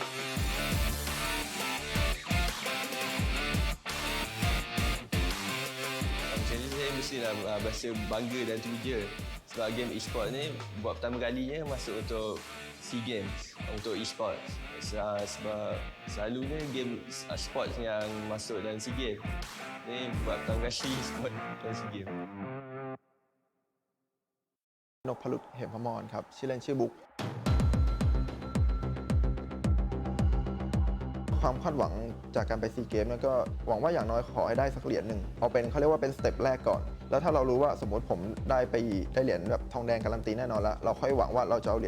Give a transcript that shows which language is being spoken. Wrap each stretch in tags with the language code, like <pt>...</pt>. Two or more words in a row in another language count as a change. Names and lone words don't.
<ms>Macam ni saya mestilah berasa bangga dan teruja sebab</ms> <en>game Esports</en> <ms>ni buat pertama kalinya masuk untuk SEA Games untuk Esports. Sebab selalunya</ms> <en>game sports</en> <ms>yang masuk dalam SEA Games. Ni buat pertama kali Esports dalam SEA Games.</ms> <th>นพลุตเหมพมรครับชื่อเล่นชื่อบุ๊กความคาดหวังจากการไปซีเกมแล้วก็หวังว่าอย่างน้อยขอให้ได้สักเหรียญหนึ่งเอาเป็นเขาเรียกว่าเป็นสเต็ปแรกก่อนแล้วถ้าเรารู้ว่าสมมติผมได้เหรียญแบบทองแดงการันตีแน่นอนแล้วเราค่อยหวังว่าเราจะเอาเหรี</th>